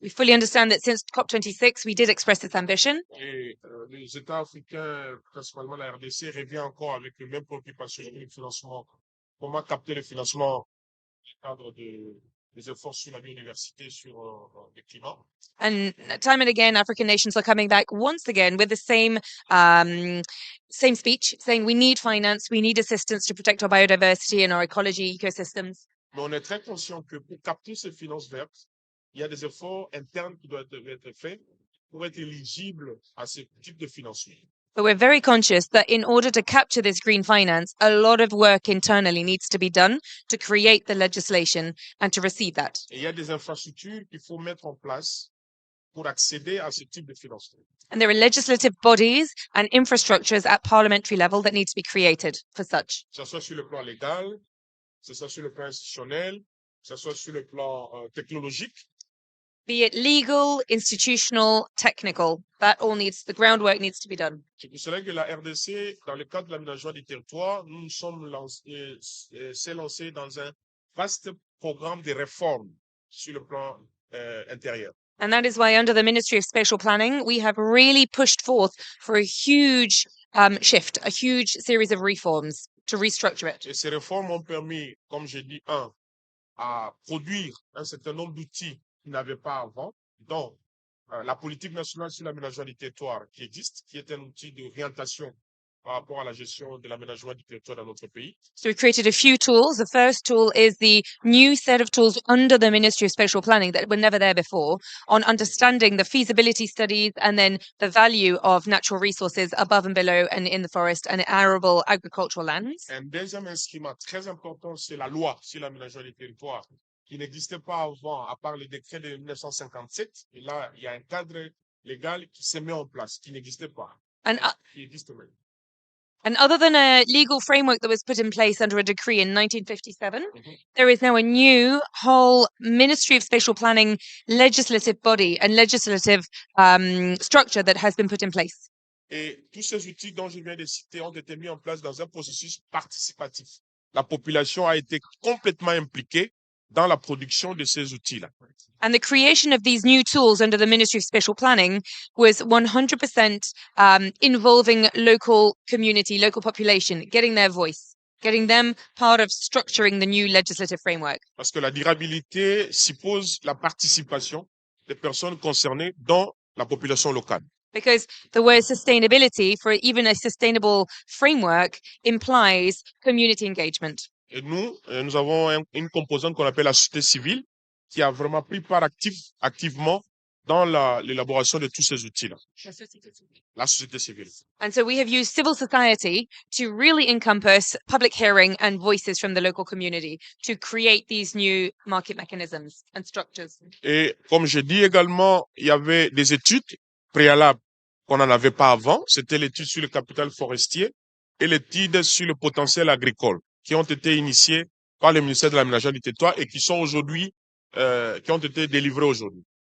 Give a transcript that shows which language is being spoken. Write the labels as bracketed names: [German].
[English] We fully understand that since COP26, we did express this ambition. [French] Et les États africains, principalement la RDC, revient encore avec les mêmes préoccupations sur le financement. Comment capter le financement dans le cadre des efforts sur la biodiversité, sur le climat. [English] And time and again, African nations are coming back once again with the same speech, saying we need finance, we need assistance to protect our biodiversity and our ecology ecosystems. [French] Mais on est très conscient que pour capter ces finances vertes, il y a des efforts internes qui doivent être faits pour être éligible à ce type de financement. [English] But we're very conscious that in order to capture this green finance, a lot of work internally needs to be done to create the legislation and to receive that. [French] Et il y a des infrastructures qu'il faut mettre en place pour accéder à ce type de financement. [English] And there are legislative bodies and infrastructures at parliamentary level that need to be created for such. [French] Que ce soit sur le plan légal, que ce soit sur le plan institutionnel, que ce soit sur le plan technologique. [English] Be it legal, institutional, technical, that all needs, the groundwork needs to be done. [French] C'est pour cela que la RDC, dans le cadre de l'aménagement du territoire, nous s'est lancé dans un vaste programme de réformes sur le plan intérieur. [English] And that is why under the Ministry of Spatial Planning, we have really pushed forth for a huge shift, a huge series of reforms to restructure it. [French] Et ces réformes ont permis, comme j'ai dit, à produire un certain nombre d'outils qu'ils n'avaient pas avant, dont la politique nationale sur l'aménagement du territoire qui existe, qui est un outil d'orientation par rapport à la gestion de l'aménagement du territoire dans notre pays. [English] So we've created a few tools. The first tool is the new set of tools under the Ministry of Spatial Planning that were never there before on understanding the feasibility studies and then the value of natural resources above and below and in the forest and arable agricultural lands. [French] Un deuxième instrument très important, c'est la loi sur l'aménagement du territoire, qui n'existait pas avant, à part le décret de 1957. Et là, il y a un cadre légal qui se met en place, qui n'existait pas, [English] And [French] qui existe même. [English] And other than a legal framework that was put in place under a decree in 1957, Mhm. there is now a new whole Ministry of Spatial Planning legislative body and legislative structure that has been put in place. [French] Et tous ces outils dont je viens de citer ont été mis en place dans un processus participatif. La population a été complètement impliquée dans la production de ces outils-là. [English] And the creation of these new tools under the Ministry of Spatial Planning was 100% involving local community, local population, getting their voice, getting them part of structuring the new legislative framework. [French] Parce que la durabilité suppose la participation des personnes concernées dans la population locale. [English] Because the word sustainability for even a sustainable framework implies community engagement. [French] Et nous avons une composante qu'on appelle la société civile qui a vraiment pris part activement dans l'élaboration de tous ces outils-là. La société civile. [English] And so we have used civil society to really encompass public hearing and voices from the local community to create these new market mechanisms and structures. [French] Et comme j'ai dit également, il y avait des études préalables qu'on n'en avait pas avant. C'était l'étude sur le capital forestier et l'étude sur le potentiel agricole qui ont été initiées par le ministère de l'Aménagement du Territoire et qui sont aujourd'hui, qui ont été délivrées aujourd'hui.